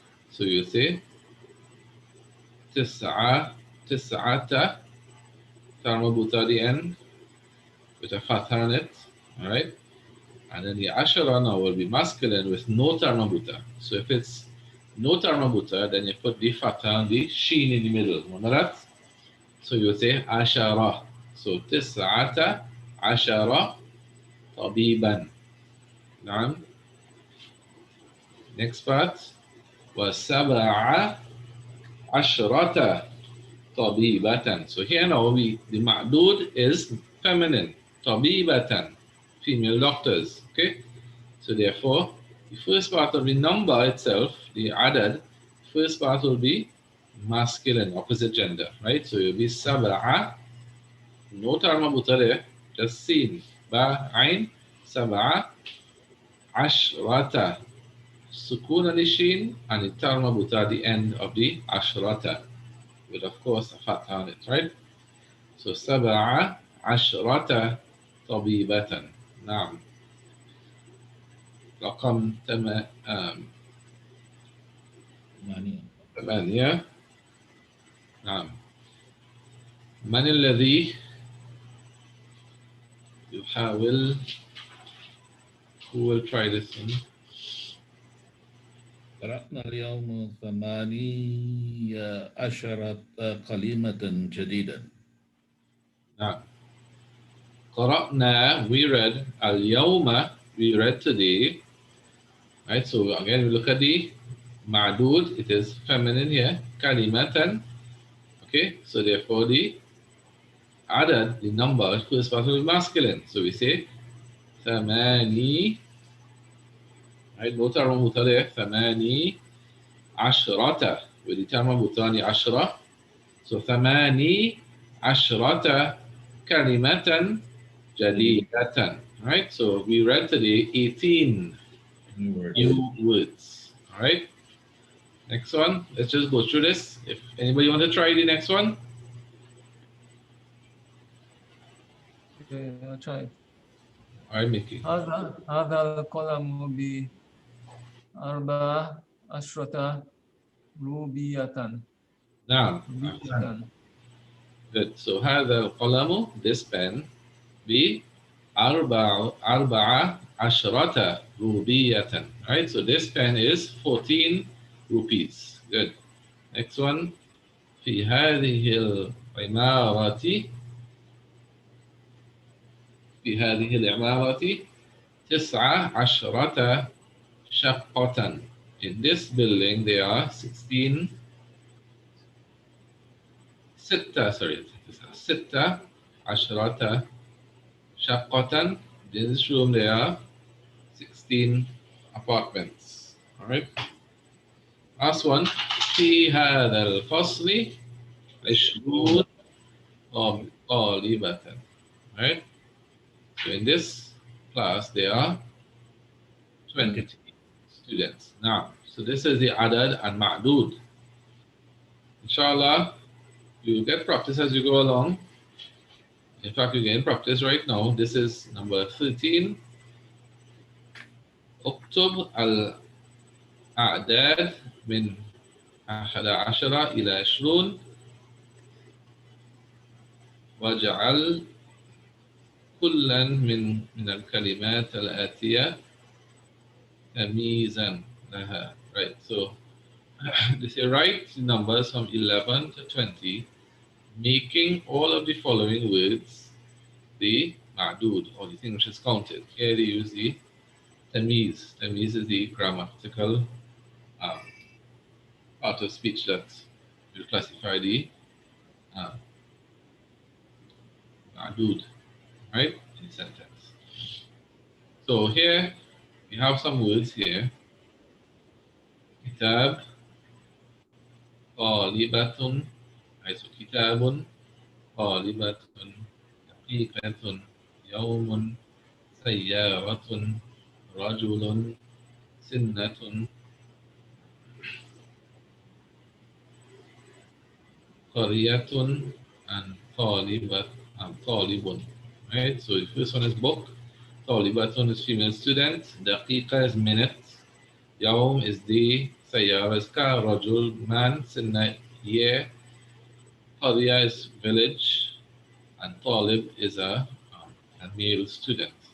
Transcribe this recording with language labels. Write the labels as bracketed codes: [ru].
[en] So you say [ar] تسعة تسعة مربوطة [en] at the end with a fatha on it, all right? And then the ashara now will be masculine with no tarmabuta. So if it's no tarmabuta, then you put the fatha on the sheen in the middle. Remember that? So you say ashara. [ar] So تسعة عشرة طبيبا. نعم. [en] Next part was [ar] سبعة عشرة طبيبة. [en] So here now the ma'dud is feminine. [ar] طبيبة, [en] female doctors. Okay. So therefore, the first part of the number itself, the adad, first part will be masculine, opposite gender, right? So it will be [ar] سبعة, [en] no tarmabuta there, just seen. [ar] Ba, ain, سبعة عشرة. [en] Sukun on the sheen and the tarmabuta at the end of the ashrata, with of course a fatha on it, right? [ar] So سبعة عشرة طبيبة. نعم. رقم ثمانية. 8. نعم. من الذي يحاول [en] who will try this one? [ar] قرأنا اليوم 18 كلمة جديدة. نعم. قرأنا, [en] we read. [ar] اليوم, [en] we read today. Right, so again we look at the معدود, it is feminine here. [ar] كلمة. [en] Okay, so therefore the adad, the number, first part will be masculine. So we say [ar] ثماني, [en] right, no tarmabuta there. [ar] ثماني عشرة, [en] with the tarmabuta [ar] عشرة. So ثماني عشرة كلمة جديدة. [en] Right? So we read today 18 New words. new words. All right. Next one. Let's just go through this. If anybody want to try the next one, Okay, I'll try. all right, Mickey. [ar] هذا القلم بأربع عشرة روبية. [en] Now, good. [ar] So هذا القلم, [en] this pen, [ar] أربعة عشرة روبية. [en] Right. So this pen is 14 rupees. Good. Next one. [ar] في هذه العمارة في هذه العمارة 19 شقة. [en] In this building there are 16 [ar] ستة عشرة شقة. [en] In this room there are 16 apartments. All right. Last one. [ar] في هذا الفصل 20 طالبة. [en] Right. So in this class there are 20 students. Now, so this is the adad and ma'dud. Inshallah, you get practice as you go along. In fact, you gain practice right now. This is number 13. [ar] اكتب الأعداد من 11 إلى 20 واجعل كلا من الكلمات الآتية تمييزا لها. [en] Right. So they say write numbers from 11 to 20, making all of the following words the ma'dud, or the thing which is counted. Here they use the tamiz. Tamiz is the grammatical um, part of speech that will classify the uh, ma'dud, right, in the sentence. So here we have some words here. [ar] kitab, طالبة, [en] right, [ar] so kitabun, طالبة, دقيقة, يوم, سيارة, رجل, سنة, قرية, and طالبة, and طالب. [en] Right, so the first one is book, [ar] طالبة [en] is female student, [ar] دقيقة [en] is minute, [ar] يوم [en] is day, [ar] سيارة [en] is car, [ar] رجل [en] man, [ar] سنة [en] year, [ar] قرية [en] is village, and [ar] طالب [en] is a male student.